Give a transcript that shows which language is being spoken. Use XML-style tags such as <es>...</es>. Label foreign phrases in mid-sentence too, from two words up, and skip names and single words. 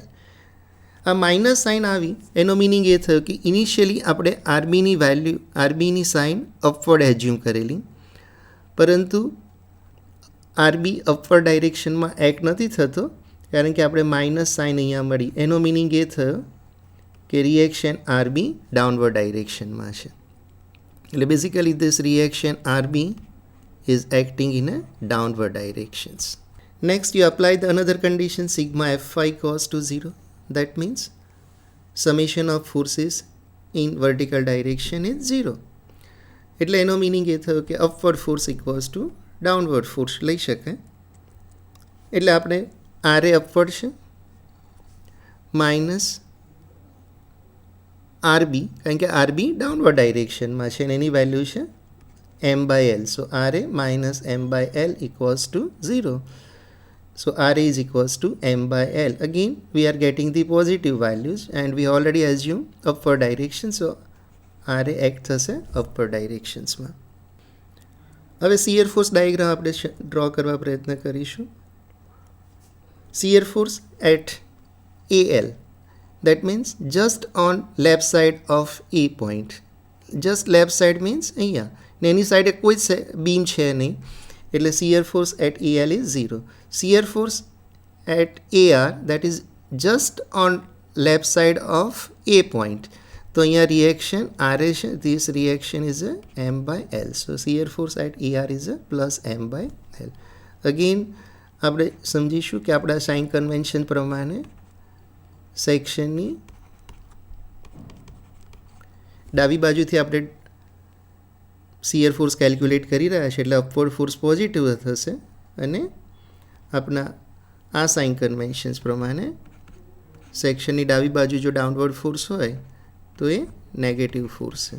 <gu>આ</gu> <en>minus sign</en> <gu>આવી એનો મિનિંગ એ થયો કે ઇનિશિયલી આપણે આરબીની</gu> <en>sign upward assume</en> <gu>કરેલી, પરંતુ</gu> <en>RB upward direction act</en> <gu>નથી થતો કારણ કે આપણે</gu> <en>minus sign</en> <gu>અહીંયા મળી. એનો મિનિંગ એ થયો કે</gu> <en>reaction RB downward direction</en> <gu>છે.</gu> <en>એટલે basically this reaction RB is acting in a downward directions. Next you apply the another condition sigma f5 cos to 0. That means summation of forces in vertical direction is 0.</en> <gu>એટલે એનો મિનિંગ એ થયો કે</gu> <en>upward force equals to downward force</en> <gu>લઈ શકાય. એટલે આપણે આર એ અપવર્ડ છે</gu> <en>minus RB,</en> <gu>કારણ કે આરબી</gu> <en>downward direction</en> <gu>છે અને એની વેલ્યુ છે</gu> <en>m by L. So RA minus m by L equals to 0. So RA is equals to m by L. Again we are getting the positive values and we already assume upward direction. So RA acts as a upward directions માં.</en> <gu>હવે</gu> <en>shear force diagram</en> <gu>આપણે ડ્રો કરવા પ્રયત્ન કરીશું.</gu> <en>shear force at AL, that means just on left side of A point. Just left side means</en> <gu>અહીંયા ને એની સાઈડે કોઈ બીમ છે નહીં, એટલે</gu> <en>shear force at AL is 0. shear force at AR that is just on left side of A point.</en> <gu>તો અહીંયા રિએક્શન RA છે,</gu> <en>this reaction is a m by L. So shear force at AR is a plus m by L.</en> <gu>અગેન આપણે સમજીશું કે આપણા</gu> <en>sign convention</en> <gu>પ્રમાણે સેક્શનની ડાબી બાજુથી આપણે</gu> <en>shear force calculate</en> <gu>કરી રહ્યા છે એટલે</gu> <en>upward force positive</en> <gu>થશે અને આપણા આ</gu> <en>sign conventions</en> <gu>પ્રમાણે સેક્શનની ડાબી બાજુ જો</gu> <en>downward force</en> <gu>હોય તો એ</gu> <en>negative force</en> <gu>છે.</gu>